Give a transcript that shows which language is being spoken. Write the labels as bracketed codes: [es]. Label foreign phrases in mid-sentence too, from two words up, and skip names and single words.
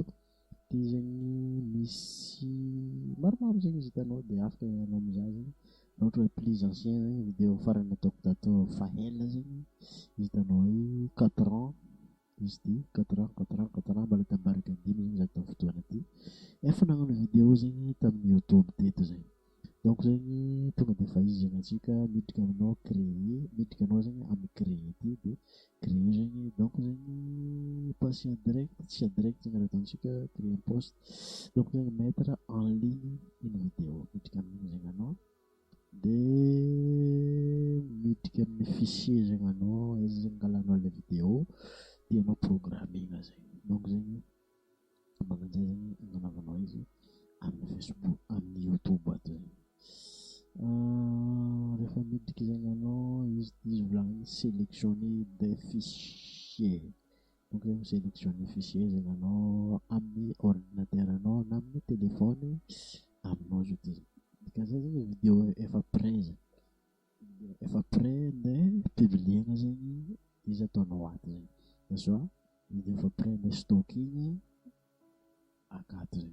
[mg] Ty zegny misy maromaro zegny izy hitanao de afaka anao mizaha zegny raha ohatra hoe [fr] plus ancien [mg] zegny vidéo farany nataoko tato fahaela zegny hitanao hoe 4 ans izy ty 4 ans mbola tabaraka 5 zegny za tamin'ny fotoana ty efa nagnano vidéo zegny tamin'ny YouTube teto zegny. Donc zegny tonga de fa izy zegny antsika miditra aminao miditra anao zegny amy créer ty de créer zegny donc zegny [fr] passer direct [mg] tsy direct zegny raha ataontsika [fr] créer un post [mg] donc zegny [fr] mettre en ligne une vidéo [mg] miditra amin'igny zegny anao de miditra amin'ny fichier zegny anao izy zegny angalanao le vidéo tianao programmena zegny. Donc zegny magnanzay zegny agnanaovanao izy amin'ny Facebook amin'ny YouTube ato zegny. Rehefa miditra zegny anao izy volagniny [fr] sélectionner des fichiers. [mg] Donc zegny [fr] sélectionner fichier [mg] zegny anao amin'ny ordinateur anao na amin'ny téléphone aminao zao ty zegny. Dikazay zegny vidéo efa prêt nde publiena zegny izy ataonao ato zegny na soit vidéo efa prêt nde stockina akato zegny.